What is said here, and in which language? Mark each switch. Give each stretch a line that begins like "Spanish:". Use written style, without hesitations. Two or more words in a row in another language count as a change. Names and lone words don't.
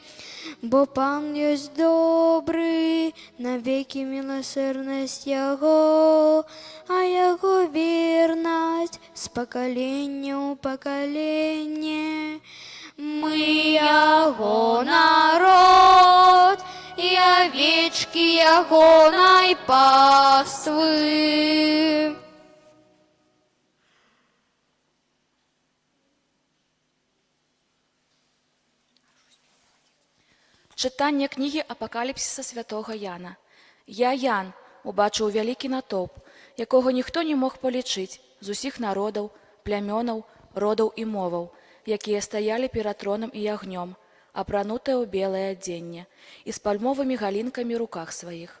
Russian: Бо Пан есть добрый, навеки милосердность Его, а Его верность с поколения у поколения. Мы Его народ, и овечки
Belarusian: Ягоной паствы. Чытанне кнігі апакаліпсіса святога Яна. Я, Ян, убачыў вялікі натоўп, якога ніхто не мог палічыць, з усіх народаў, плямёнаў, родаў і моваў, якія стаялі перад тронам і агнём, апранутыя ў белае адзенне і з пальмовымі галінкамі ў руках сваіх.